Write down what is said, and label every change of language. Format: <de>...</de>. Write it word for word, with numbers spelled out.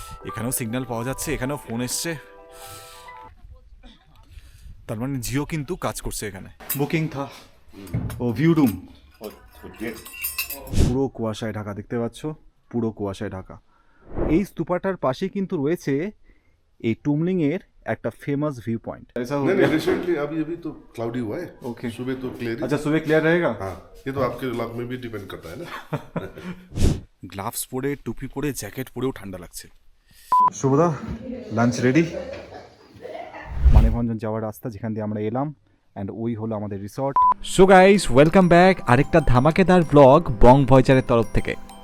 <bn>এখানেও সিগন্যাল পাওয়া যাচ্ছে, এখানেও ফোন এসছে, তার মানে জিও কিন্তু কাজ করছে এখানে। বুকিং থা ও ভিউ রুম পুরো কুয়াশায় ঢাকা, দেখতে পাচ্ছ পুরো কুয়াশায় ঢাকা। এই স্তূপাটার পাশেই কিন্তু রয়েছে এই টুমলিংয়ের একটা</bn> <en>Famous view point.</en> <hi>ऐसा हो गया रिसेंटली अभी अभी तो क्लाउडी हुआ है। ओके सुबह तो क्लियर। अच्छा सुबह क्लियर रहेगा। हाँ ये तो आपके लक में भी डिपेंड करता है ना।</hi> <bn>গ্লাভস পরে, টুপি পরে, জ্যাকেট পরেও ঠান্ডা লাগছে। শুভদা লাঞ্চ রেডি। মানেভঞ্জন যাওয়ার রাস্তা যেখান দিয়ে আমরা এলাম অ্যান্ড ওই হলো আমাদের resort. So guys welcome back আরেকটা ধামাকেদার ব্লগ বং ভয়েজারের তরফ থেকে।</bn>